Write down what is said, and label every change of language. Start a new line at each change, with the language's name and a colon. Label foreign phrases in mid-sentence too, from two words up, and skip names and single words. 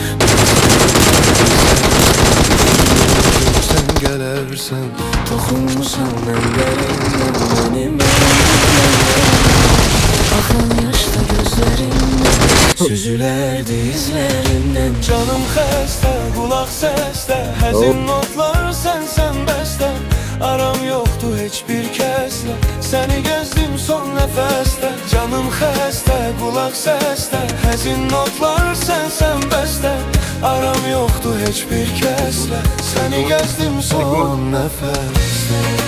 Turkish: Sen gelersen, dokunmusan ellerimden benim Akan yaşta gözlerimden, süzülerdi izlerimden.
Azerbaijani: Canım xəstə, qulaq səsdə, həzin notlar sən bəstə. Aram yoxdur heç bir kəslə, səni gəzdim son nəfəsdə. Canım xəstə, qulaq səsdə, həzin notlar sən bəstə. Aram yoxdur heç bir kəslə, səni gəzdim son nəfəsdə.